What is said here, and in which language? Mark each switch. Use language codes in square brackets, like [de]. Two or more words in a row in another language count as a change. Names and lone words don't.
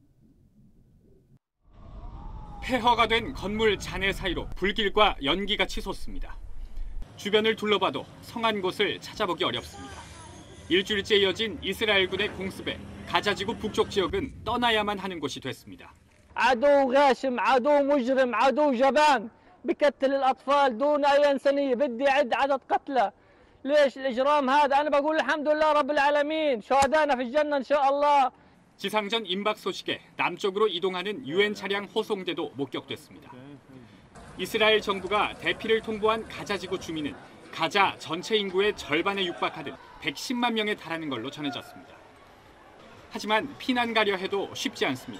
[ko] 폐허가 된 건물 잔해 사이로 불길과 연기가 치솟습니다. 주변을 둘러봐도 성한 곳을 찾아보기 어렵습니다. 일주일째 이어진 이스라엘군의 공습에 가자지구 북쪽 지역은 떠나야만 하는 곳이 됐습니다. [ar] عدو غاشم عدو مجرم عدو جبان بقتل الأطفال دون أي إنسانية بدي أعد عدد قتلى ليش الإجرام هذا أنا بقول الحمد لله رب العالمين شهدانا في الجنة إن شاء الله. [ko] 지상전 임박 소식에 남쪽으로 이동하는 유엔 차량 호송대도 목격됐습니다. 이스라엘 정부가 대피를 통보한 가자지구 주민은 가자 전체 인구의 절반에 육박하듯 110만 명에 달하는 걸로 전해졌습니다. 하지만 피난 가려 해도 쉽지 않습니다.